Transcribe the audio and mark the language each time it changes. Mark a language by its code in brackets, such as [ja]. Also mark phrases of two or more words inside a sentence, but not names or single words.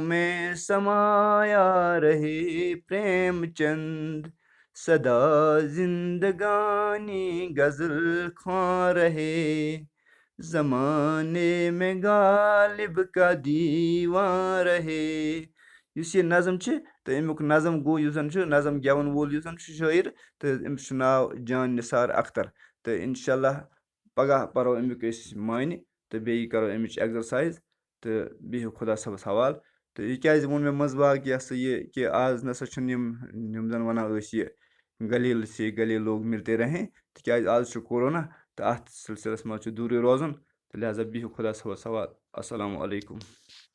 [ur] میں سمایا رہے پریم چند سدا زندگانی غزل خواں رہے زمانے میں غالب کا دیوان رہے [ks] یُس یہِ نظم چھِ تہٕ امیُک نظم گوٚو یُس زَن چھُ نظم گٮ۪وَن وول یُس زَن چھُ شٲعر تہٕ أمِس چھُ ناو جان نثار اختر تہٕ [ar] اِنشاء اللہ [ks] پگاہ پَرو اَمیُک أسۍ معنی تہٕ بیٚیہِ کَرو اَمِچ ایٚگزَرسایز تہٕ بِہِو خۄدا صٲبَس حوال. تہٕ یہِ کیٛازِ ووٚن مےٚ منٛزٕ باگ یہِ ہسا یہِ کہِ آز نَسا چھِنہٕ یِم زَن وَنان ٲسۍ یہِ [ur] گلیل سے گلے لوگ مِلتے رہیں [ks] تِکیٛازِ آز چھُ کورونا تہٕ اَتھ سِلسِلَس منٛز چھُ دوٗرٕے روزُن تہٕ لہذا بِہِو خۄدا صٲبَس حوال. [ar] اَسَلامُ علیکُم.